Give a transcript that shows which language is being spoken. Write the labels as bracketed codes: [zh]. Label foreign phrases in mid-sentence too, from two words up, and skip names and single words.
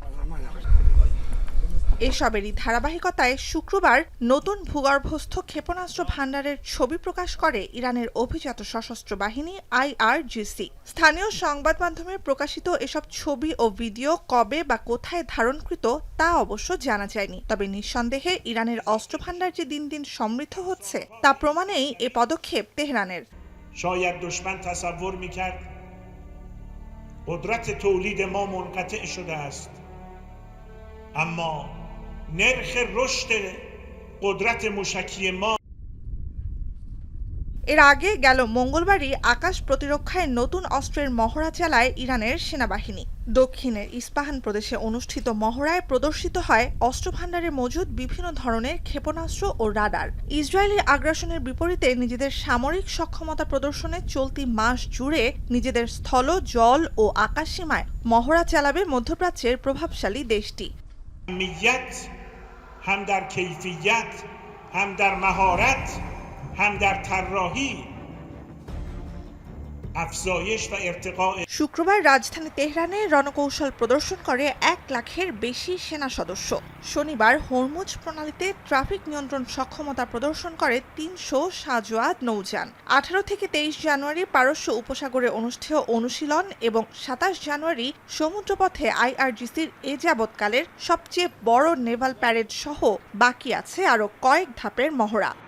[bn] এসবেরই ধারাবাহিকতায় শুক্রবার নতুন ভূগর্ভস্থ ক্ষেপণাস্ত্র ভান্ডারের ছবি প্রকাশ করে ইরানের অভিজাত সশস্ত্র বাহিনী IRGC। স্থানীয় সংবাদ মাধ্যমে প্রকাশিত এসব ছবি ও ভিডিও কবে বা কোথায় ধারণকৃত তা অবশ্য জানা যায়নি। তবে নিঃসন্দেহে ইরানের অস্ত্র ভান্ডার যে দিন দিন সমৃদ্ধ হচ্ছে তা প্রমাণেই এ পদক্ষেপ তেহরানের। [fa] شاید دشمن تصور میکرد قدرت تولید ما منقطع شده است، اما نرخ رشد قدرت موشکی ما [bn] এর আগে গেল মঙ্গলবারই আকাশ প্রতিরক্ষায় নতুন অস্ত্রের মহড়া চালায় ইরানের সেনাবাহিনী। দক্ষিণের ইস্পাহান প্রদেশে অনুষ্ঠিত মহড়ায় প্রদর্শিত হয় অস্ত্রভান্ডারে মজুদ বিভিন্ন ধরনের ক্ষেপণাস্ত্র ও রাডার। ইসরায়েলি আগ্রাসনের বিপরীতে নিজেদের সামরিক সক্ষমতা প্রদর্শনে চলতি মাস জুড়ে নিজেদের স্থল, জল ও আকাশ সীমায় মহড়া চালাবে মধ্যপ্রাচ্যের প্রভাবশালী দেশটি। [fa] هم در کیفیت، هم در مهارت، هم در طراحی افزایش و ارتقاء। [bn] শুক্রবার রাজধানী তেহরানে রণকৌশল প্রদর্শন করে 1,00,000-এর বেশি সেনা সদস্য। শনিবার হরমুজ প্রণালীতে ট্রাফিক নিয়ন্ত্রণ সক্ষমতা প্রদর্শন করে 300 সাজোয়াদ নৌযান। 18 থেকে 23 জানুয়ারি পারস্য উপসাগরে অনুষ্ঠেয় অনুশীলন এবং 27 জানুয়ারি সমুদ্রপথে IRGCর এ যাবৎকালের সবচেয়ে বড় [en] naval parade [bn] সহ বাকি আছে আরও কয়েক ধাপের মহড়া।